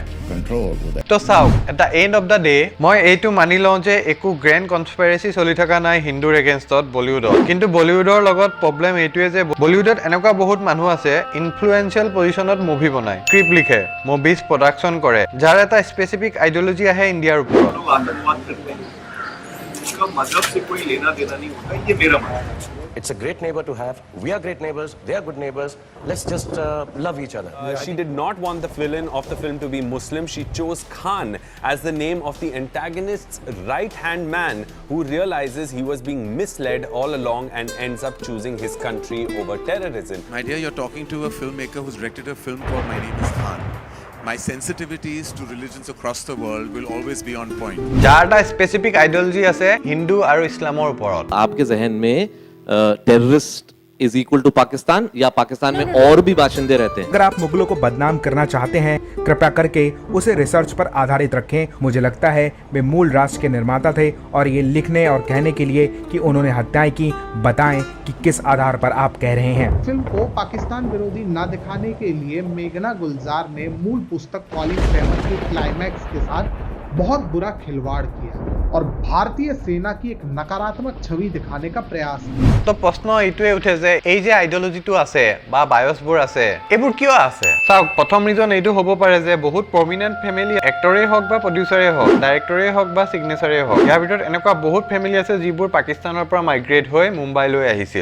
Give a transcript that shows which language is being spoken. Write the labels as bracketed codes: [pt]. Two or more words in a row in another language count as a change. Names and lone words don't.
[as] তো চাওক, [en] at the end of the day [as] মই এইটো মানি লওঁ যে একো [en] grand conspiracy [as] চলি থকা নাই হিন্দুৰ এগেইনষ্টত বলিউডত, কিন্তু বলিউডৰ লগত প্ৰব্লেম এইটোৱে যে বলিউডত এনেকুৱা বহুত মানুহ আছে ইনফ্লুৱেঞ্চিয়েল পজিশ্যনত মুভি বনায়, স্ক্ৰিপ্ট লিখে, [en] movies production [as] কৰে, যাৰ এটা [en] specific ideology [as] আহে ইণ্ডিয়াৰ ওপৰত। [en] It's a great neighbor to have. We are great neighbors. They are good neighbors. Let's just love each other. She did not want the villain of the film to be Muslim. She chose Khan as the name of the antagonist's right-hand man who realizes he was being misled all along and ends up choosing his country over terrorism. My dear, you're talking to a filmmaker who's directed a film called My Name is Khan. My sensitivities to religions across the world will always be on point. [as] যাৰ এটা [en] specific ideology [as] আছে হিন্দু আৰু ইছলামৰ ওপৰত। [hi] आपके जहन में [en] terrorist is equal to [hi] पाकिस्तान या पाकिस्तान में और भी बाशिंदे रहते हैं? अगर आप मुगलों को बदनाम करना चाहते हैं कृपया करके उसे रिसर्च पर आधारित रखें। मुझे लगता है वे मूल राष्ट्र के निर्माता थे और ये लिखने और कहने के लिए कि उन्होंने हत्याएं की, बताएं कि किस आधार पर आप कह रहे हैं। फिल्म को पाकिस्तान विरोधी ना दिखाने के लिए मेघना गुलजार ने मूल पुस्तक कॉलिंग सेवन के क्लाइमैक्स के साथ बहुत बुरा खिलवाड़ किया और भारतीय सेना की एक नकारात्मक छवि दिखाने का प्रयास किया। [as] তো প্ৰশ্ন এইটোৱে উঠে যে এই যে আইডিঅলজিটো আছে বা বায়ছবোৰ আছে এইবোৰ কিয় আছে? চাওক, প্ৰথম ৰিজন এইটো হ'ব পাৰে যে বহুত [en] prominent family [as] এক্টৰেই হওক বা প্ৰডিউচাৰেই হওক, ডাইৰেক্টৰেই হওক বা ছিগনেচাৰেই হওক, ইয়াৰ ভিতৰত এনেকুৱা বহুত ফেমিলি আছে যিবোৰ পাকিস্তানৰ পৰা মাইগ্ৰেট হৈ মুম্বাইলৈ আহিছিল।